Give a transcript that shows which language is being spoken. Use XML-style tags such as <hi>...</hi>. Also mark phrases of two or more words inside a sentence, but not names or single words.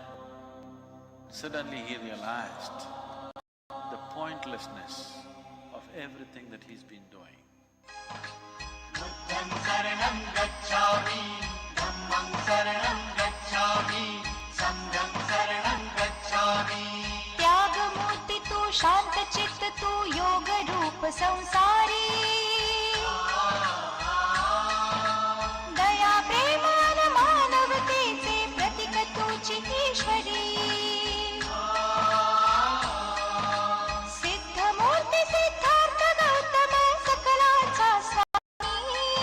<en>Suddenly he realized the pointlessness of everything that he's been doing.</en> <pi>बुद्धं शरणं गच्छामि धम्मं शरणं गच्छामि संघं शरणं गच्छामि</pi> <mr>त्याग मूर्ति तू शांत चित्त तू योग रूप संसारी दया प्रेम आणि मानवतेचे प्रतीक तूची ईश्वरी सिद्ध मूर्ती सिद्धार्थ गौतम सकलाचा स्वामी</mr>